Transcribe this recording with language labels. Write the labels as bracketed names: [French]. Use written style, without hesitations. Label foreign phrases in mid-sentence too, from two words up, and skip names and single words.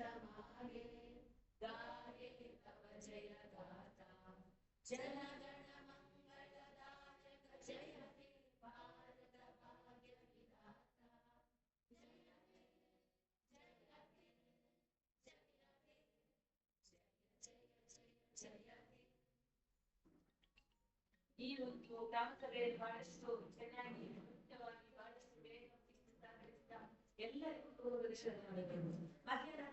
[Bangla] মাগে গাহে তব জয় গাথা জনগণ মঙ্গলদায়ক জয় হে ভারত ভাগ্য বিধাতা জয় হে জয় হে জয় হে জয় জয় জয় [Kannada] ಈ ಒಂದು ಗ್ರಾಮ ಸಭೆಯಲ್ಲಿ ಬಹಳಷ್ಟು ಚೆನ್ನಾಗಿ ಮುಖ್ಯವಾಗಿ ಬಹಳಷ್ಟು ಬೇಗ ಎಲ್ಲರಿಗೂ